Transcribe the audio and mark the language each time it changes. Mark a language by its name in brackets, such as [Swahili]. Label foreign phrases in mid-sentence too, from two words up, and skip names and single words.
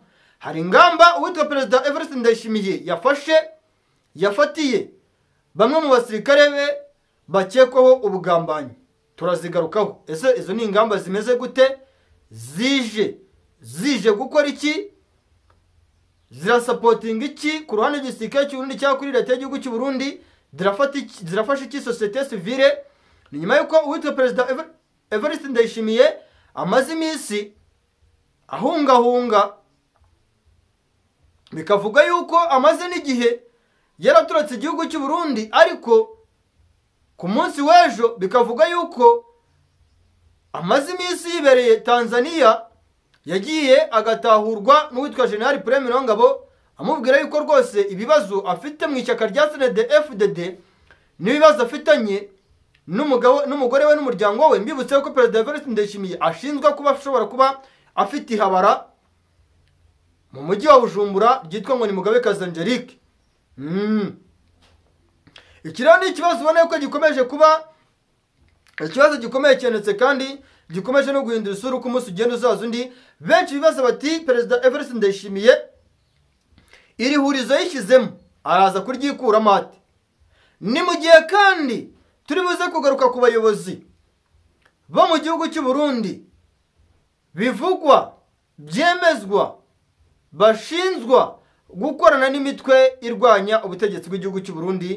[Kinyarwanda] Hari ingamba uwitwa Perezida Evariste Ndayishimiye yafatiye bamwe mu basirikare be bakekwaho ubugambanyi, turazigarukaho. Ese izo ni ingamba zimeze gute? Zije gukora iki? Zirasapotinga iki ku ruhande rw'igisirikare cy'u Burundi cyangwa kuri leta y'igihugu cy'u Burundi? Zirafasha iki [French] societe civile? [Kinyarwanda] Ni nyuma y'uko uwitwa Perezida Evariste Ndayishimiye amaze iminsi ahungahunga, bikavuga yuko amaze n'igihe yaraturutse igihugu cy'u Burundi, ariko ku munsi w'ejo bikavuga yuko amaze iminsi yibereye Tanzania, yagiye agatahurwa n'uwitwa General Prime Nongabo amubwira yuko rwose ibibazo afite mu ishyaka rya CNDD-FDD n'ibibazo afitanye n'umugore we n'umuryango we. Mbibutse ko Perezida Evariste Ndayishimiye ashinzwe kuba ashobora kuba afite ihabara mu mujyi wa Bujumbura ryitwa ngo ni Mugabekazi Angelique. Iki rero ni ikibazo ubona yuko gikomeje kuba ikibazo gikomeye cyane kandi gikomeje no guhindura isura uko umunsi ugenda uzaza undi. Benshi bibaza bati Perezida Evariste Ndayishimiye iri hurizo yishyizemo araza kuryikuramo ate? Ni mu gihe kandi turi buze kugaruka ku bayobozi bo mu gihugu cy'u Burundi bivugwa, byemezwa, bashinzwa gukorana n'imitwe irwanya ubutegetsi bw'igihugu cy'u Burundi.